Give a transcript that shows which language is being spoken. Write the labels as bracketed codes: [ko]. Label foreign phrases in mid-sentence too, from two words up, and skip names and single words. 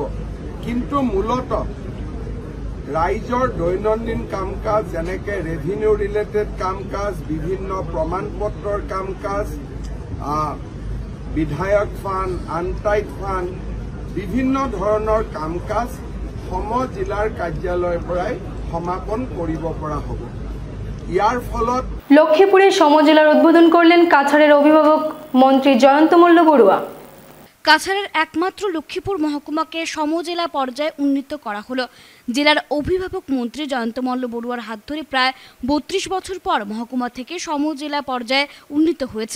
[as] কিন্তু মূলতঃ ৰাইজৰ দৈনন্দিন কাম কাজ যেনেকে [en] revenue related [as] কাম কাজ, বিভিন্ন প্ৰমাণ পত্ৰৰ কাম কাজ, বিধায়ক ফাণ্ড, [en] untied fund, [as] বিভিন্ন ধৰণৰ কাম কাজ জিলাৰ কাৰ্যালয়ৰ পৰাই সমাপন কৰিব পৰা হ'ব। ইয়াৰ ফলত [bn] লক্ষ্মীপুরে সমজেলার উদ্বোধন করলেন কাছাড়ের অভিভাবক মন্ত্রী জয়ন্ত মল্ল বড়ুয়া। কাছাড়ের একমাত্র লক্ষ্মীপুর মহকুমাকে সমজেলা পর্যায়ে উন্নীত করা হলো। জেলার অভিভাবক মন্ত্রী জয়ন্ত মল্ল বড়ুয়ার হাত ধরে প্রায় 32 বছর পর মহকুমা থেকে সমজেলা পর্যায়ে উন্নীত হয়েছে।